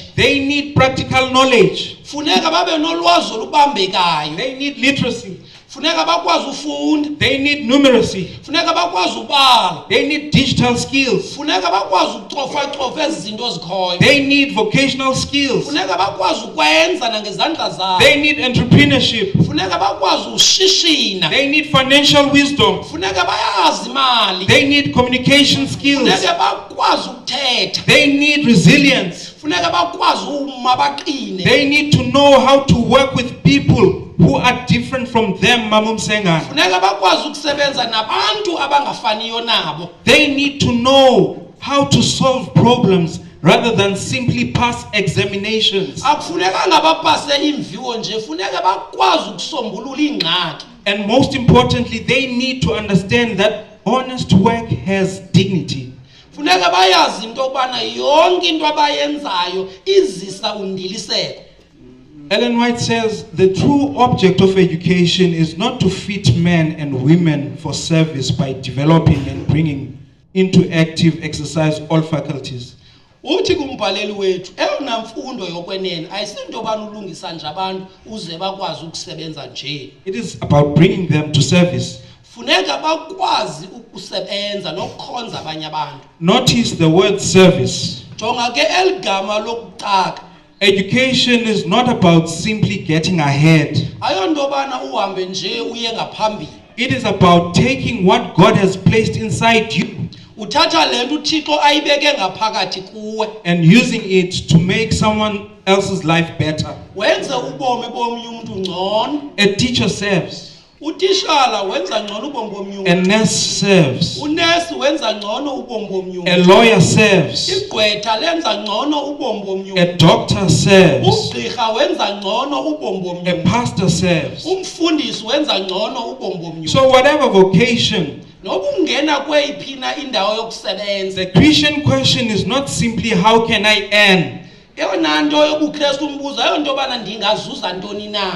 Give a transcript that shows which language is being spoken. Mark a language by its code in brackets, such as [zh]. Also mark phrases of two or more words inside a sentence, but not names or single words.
[en] They need practical knowledge. [xh] Funeka babe nolwazi olubambekayo. [en] They need literacy. [xh] funeka bakwazi ufunda, [en] They need numeracy. [xh] funeka bakwazi ubala, [en] They need digital skills. [xh] funeka bakwazi ukucofa ezi zinto zikhoyo, [en] They need vocational skills. [xh] funeka bakwazi ukwenza nangezandla zabo, [en] They need entrepreneurship. [xh] funeka bakwazi ushishina, [en] They need financial wisdom. [xh] funeka bayazi imali, [en] They need communication skills. [xh] funeka bakwazi ukuthetha, [en] They need resilience. [xh] funeka bakwazi uma baqine, [en] They need to know how to work with people who are different from them, Mamum Senga. [xh] funeka bakwazi ukusebenza nabantu abangafaniyo nabo, [en] They need to know how to solve problems rather than simply pass examinations. [xh] akufunekanga bapase imviwo nje, funeka bakwazi ukusombulula ingxaki. [en] And most importantly, they need to understand that honest work has dignity. [xh] Funeka bayazi into yokubana yonke into abayenzayo izisa undiliseko. [en] Ellen White says the true object of education is not to fit men and women for service by developing and bringing into active exercise all faculties. [xh] Uthi kumbhaleli wethu, eyona mfundo yokwenene ayisinto bani ulungisa nje abantu uze bakwazi ukusebenza nje. [en] It is about bringing them to service. [xh] Funeka bakwazi ukusebenza nokukhonza abanye abantu. [en] Notice the word service. [xh] Jonga ke eligama lokuqaka. [en] Education is not about simply getting ahead. [xh] Ayonto bana uhambe nje uye ngaphambili. [en] It is about taking what God has placed inside you [xh] Uthatha lento uThixo ayibeke ngaphakathi kuwe, [en] and using it to make someone else's life better. [xh] wenze ubomi bomnye umuntu ngcono. [en] A teacher serves. [xh] Utishala wenza ngcono ubomi bomnye [en] A [xh] umuntu. [en] nurse serves. [xh] Unesi wenza ngcono ubomi bomnye [en] A [xh] umuntu. [en] lawyer serves. [xh] Igqwetha lenza ngcono ubomi bomnye [en] A [xh] umuntu. [en] doctor serves. [xh] Ugqirha wenza ngcono ubomi bomnye [en] A [xh] umuntu. [en] pastor serves. [xh] Umfundisi wenza ngcono ubomi bomnye umuntu. [en] So whatever vocation, [xh] Noba ungena kweyiphina indawo yokusebenza, [en] the Christian question is not simply how can I earn? [xh] eyona nto yobuKristu umbuzo ayonto bana ndingazuza ntoni na.